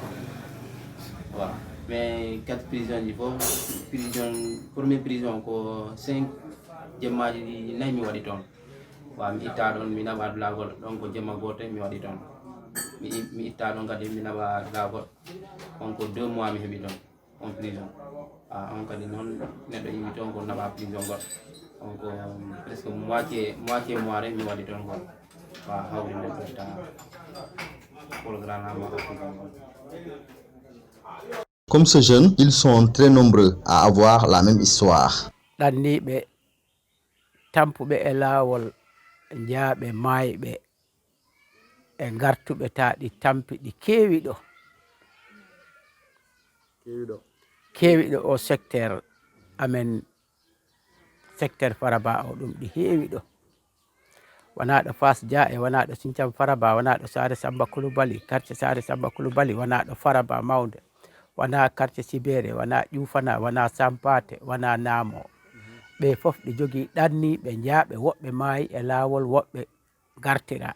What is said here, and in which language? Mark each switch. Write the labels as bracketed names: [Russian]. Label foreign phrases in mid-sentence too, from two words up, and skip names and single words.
[French] Voilà. Mais 4 prisons, il faut prison, première prison, 5 [Fula] jemaji nay mi wadi ton. Wa mi itta don mi naba lagol donc jema gote mi wadi ton. Mi itta don gadi mi naba lagol. Donc 2 mois mi hebi don [French] en prison. [Fula] On kadi non neddo yimi ton ko naba prison got. [French] Donc presque moitié mois [Fula] mi wadi ton got. Wa hawri men ta programme ma prison got. [French] Comme ces jeunes, ils sont très nombreux à avoir la même histoire. [Fula] Ɗanniɓe tampuɓe e laawol njaaɓe maayɓe e gartuɓe taa ɗi tampi ɗi keewi ɗo o secteur amen secteur Faraba o ɗum ɗi heewi ɗo wonaa ɗo Fas Dia e wonaa ɗo Sinthiaba Faraba wonaa ɗo Saare Samba Coulibaly quartier Saare Samba Coulibaly wonaa ɗo Faraba Mawnde wonaa quartier Sibere wonaa Ƴuufana wonaa Sampate wonaa Naamo ɓe fof ɗi jogii ɗanniiɓe njaaɓe woɓɓe maayi e laawol woɓɓe gartira.